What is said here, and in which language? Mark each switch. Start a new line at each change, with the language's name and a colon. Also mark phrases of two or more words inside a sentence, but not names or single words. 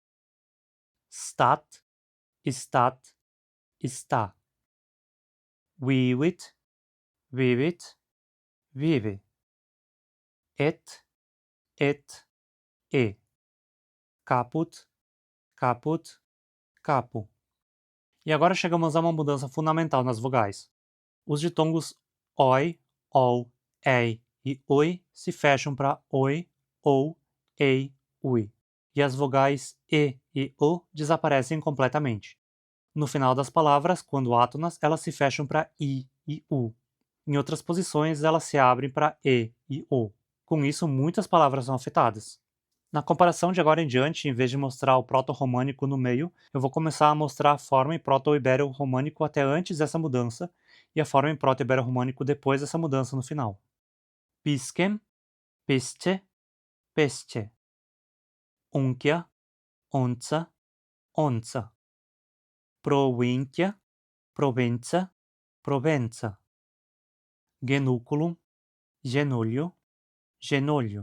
Latin: Stat, stat, está. Vivit, vivit, vive. Et, e. Caput, caput, capo.
Portuguese: E agora chegamos a uma mudança fundamental nas vogais. Os ditongos oi, ol, ei e oi se fecham para oi, ou, ei, ui. E as vogais e o desaparecem completamente. No final das palavras, quando átonas, elas se fecham para i e u. Em outras posições, elas se abrem para e o. Com isso, muitas palavras são afetadas. Na comparação de agora em diante, em vez de mostrar o proto-românico no meio, eu vou começar a mostrar a forma em proto-ibero-românico até antes dessa mudança e a forma em proto-ibero-românico depois dessa mudança no final.
Latin: Piscem, pisce, pesce. Unchia, onça, onça. Provincia, provenza, provenza. Genúculum, genúlio, genolho.